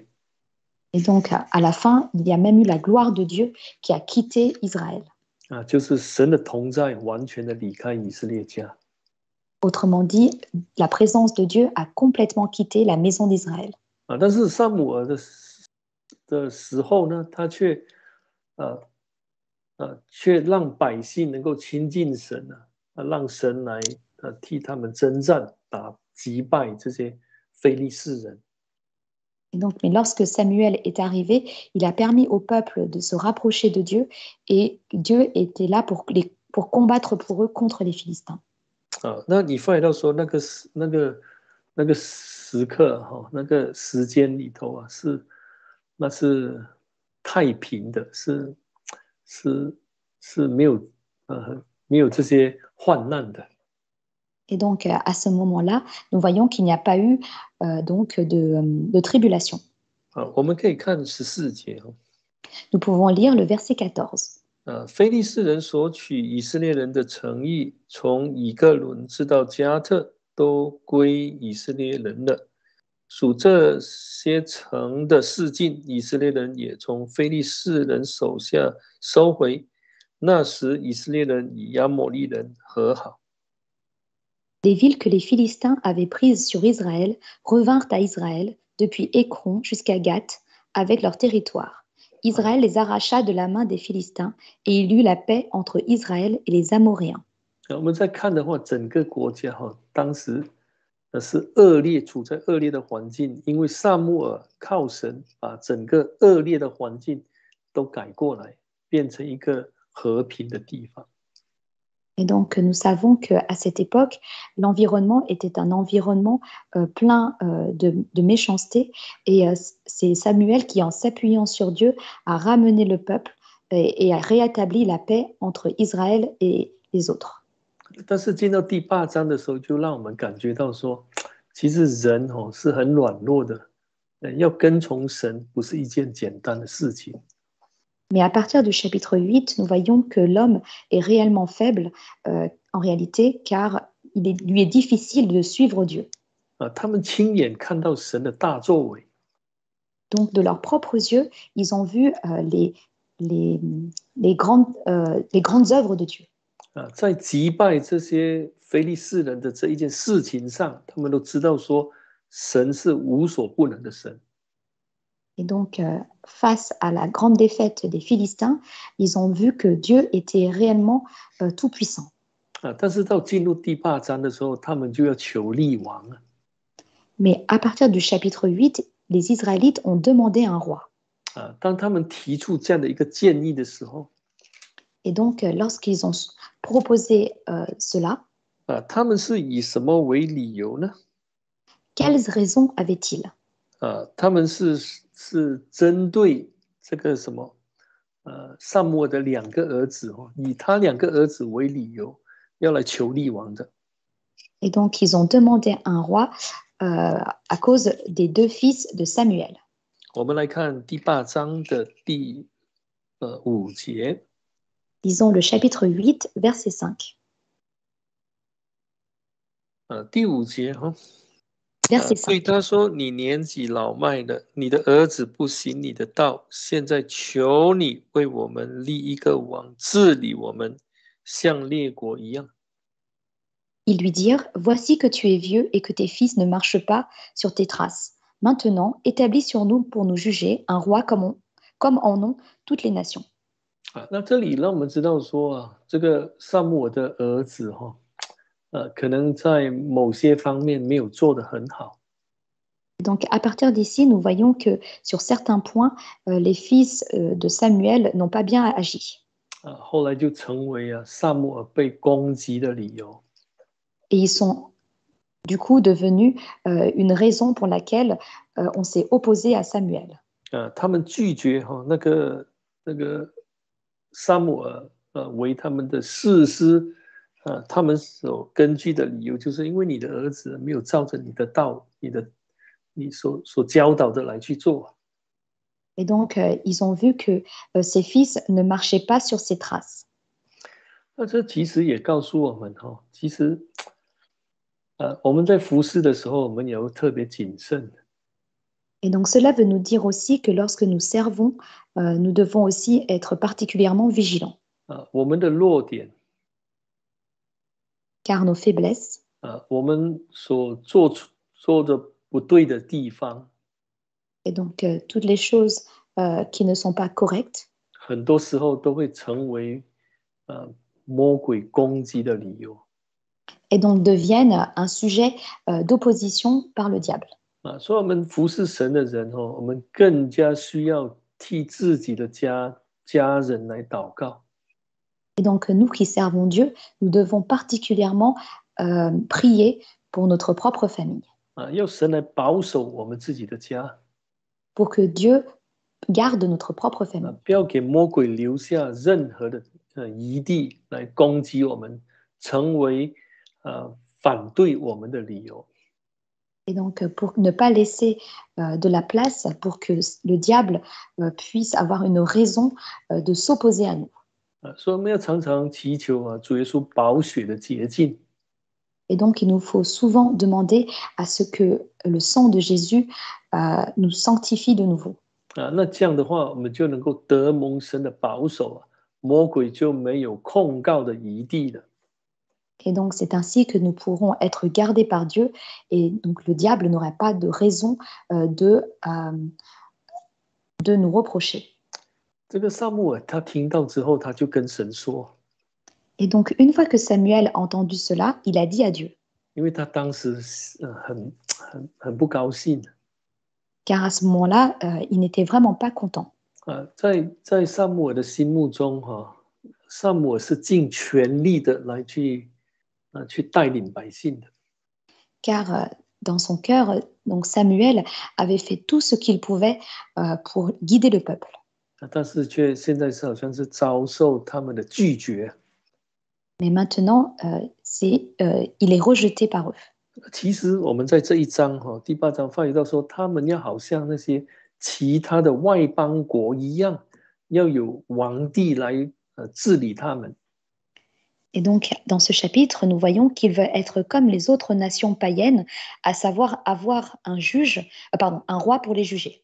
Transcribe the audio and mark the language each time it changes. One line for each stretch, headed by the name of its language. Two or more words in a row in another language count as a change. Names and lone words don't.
French: Et donc à la fin, il y a même eu la gloire de Dieu qui a quitté Israël.
Chinese: 就是神的同在完全的离开以色列家。
French: Autrement dit, la présence de Dieu a complètement quitté la maison d'Israël.
Chinese: 但是撒母耳的时候呢，他却让百姓能够亲近神让神来替他们征战，击败这些非利士人。
French: Et donc, mais lorsque Samuel est arrivé, il a permis au peuple de se rapprocher de Dieu et Dieu était là pour combattre pour eux contre les Philistins.
Chinese: 那你发现到说那个时刻那个时间里头那是太平的，是没有这些患难的。
French: Et donc, à ce moment-là, nous voyons qu'il n'y a pas eu donc de tribulation.
Chinese: 我们可以看14节。
French: Nous pouvons lire le verset 14.
Chinese: 非利士人所取以色列人的城邑，从以革伦直到加特，都归以色列人了。属这些城的四境，以色列人也从非利士人手下收回。那时以色列人与亚摩利人和好。
French: Les villes que les Philistins avaient prises sur Israël revinrent à Israël depuis Écron jusqu'à Gath avec leur territoire. Israël les arracha de la main des Philistins et il eut la paix entre Israël et les Amoréens.
Chinese: 我们再看的话，整个国家当时是处在恶劣的环境，因为撒母耳靠神把整个恶劣的环境都改过来，变成一个和平的地方。
French: Et donc, nous savons qu'à cette époque, l'environnement était un environnement plein de méchanceté. Et c'est Samuel qui, en s'appuyant sur Dieu, a ramené le peuple et a rétabli la paix entre Israël et les autres.
Chinese: 但是进到第八章的时候，就让我们感觉到说，其实人是很软弱的，要跟从神不是一件简单的事情。
French: Mais à partir du chapitre 8, nous voyons que l'homme est réellement faible en réalité, car lui est difficile de suivre Dieu.
Chinese: 他们亲眼看到神的大作为，
French: Donc, de leurs propres yeux, ils ont vu les grandes œuvres de Dieu.
Chinese: 在击败这些非利士人的这一件事情上，他们都知道说，神是无所不能的神。
French: Et donc, face à la grande défaite des Philistins, ils ont vu que Dieu était réellement tout-puissant.
Chinese: 但是到进入第八章的时候，他们就要求立王了。
French: Mais à partir du chapitre 8, les Israélites ont demandé un roi.
Chinese: 当他们提出这样的一个建议的时候，
French: Et donc, lorsqu'ils ont proposé cela,
Chinese: 他们是以什么为理由呢？
French: quelles raisons avaient-ils?
Chinese: 他们是针对这个什么撒母耳的两个儿子以他两个儿子为理由，要来求立王的。
French: Et donc, ils ont demandé un roi à cause des deux fils de Samuel.
Chinese: 我们来看第八章的第5节。
French: Lisons le chapitre 8, verset 5.
Chinese: 第5节
French: Verset
Chinese: 对
French: 5.
Chinese: 他说：“你年纪老迈了，你的儿子不行你的道，现在求你为我们立一个王，治理我们，像列国一样。”
French: Ils lui dirent, voici que tu es vieux et que tes fils ne marchent pas sur tes traces. Maintenant, établis sur nous pour nous juger un roi comme en ont toutes les nations.
Chinese: 那这里让我们知道说这个撒母耳的儿子可能在某些方面没有做得很好。
French: Donc, à partir d'ici, nous voyons que sur certains points, les fils de Samuel n'ont pas bien agi.
Chinese: 后来就成为撒母耳被攻击的理由。
French: Et ils sont du coup devenus une raison pour laquelle on s'est opposé à Samuel.
Chinese: 他们拒绝那个撒母耳为他们的士师，他们所根据的理由就是因为你的儿子没有照着你的道，你所教导的来去做。
French: Et donc, ils ont vu que ses fils ne marchaient pas sur ses traces.
Chinese: 那这其实也告诉我们其实我们在服侍的时候，我们也要特别谨慎。
French: Et donc, cela veut nous dire aussi que lorsque nous servons, nous devons aussi être particulièrement vigilants.
Chinese: 我们的弱点，
French: Car nos faiblesses,
Chinese: 我们所做的不对的地方，
French: et donc toutes les choses qui ne sont pas correctes,
Chinese: 很多时候都会成为魔鬼攻击的理由。
French: et donc deviennent un sujet d'opposition par le diable.
Chinese: 所以我们服侍神的人我们更加需要替自己的家人来祷告。
French: Et donc nous qui servons Dieu, nous devons particulièrement prier pour notre propre famille.
Chinese: 要神来保守我们自己的家，
French: Pour que Dieu garde notre propre famille.
Chinese: 不要给魔鬼留下任何的余地来攻击我们，成为反对我们的理由。
French: Et donc, pour ne pas laisser de la place pour que le diable puisse avoir une raison de s'opposer à nous.
Chinese: 所以我们要常常祈求主耶稣宝血的洁净。
French: Et donc, il nous faut souvent demander à ce que le sang de Jésus nous sanctifie de nouveau.
Chinese: 那这样的话，我们就能够得蒙神的保守魔鬼就没有控告的余地了。
French: Et donc, c'est ainsi que nous pourrons être gardés par Dieu et donc le diable n'aurait pas de raison de nous reprocher.
Chinese: 这个撒母耳他听到之后，他就跟神说，
French: Et donc, une fois que Samuel a entendu cela, il a dit à Dieu.
Chinese: 因为他当时很不高兴。
French: Car à ce moment-là, il n'était vraiment pas content.
Chinese: 在撒母耳的心目中萨姆尔是尽全力的来去带领百姓的。
French: Car dans son cœur, donc Samuel avait fait tout ce qu'il pouvait pour guider le peuple.
Chinese: 但是现在是好像是遭受他们的拒绝。
French: Mais maintenant, il est rejeté par eux.
Chinese: 其实我们在这一章第8章发觉到说，他们要好像那些其他的外邦国一样，要有王帝来治理他们。
French: Et donc, dans ce chapitre, nous voyons qu'il veut être comme les autres nations païennes, à savoir avoir un juge, un roi pour les juger.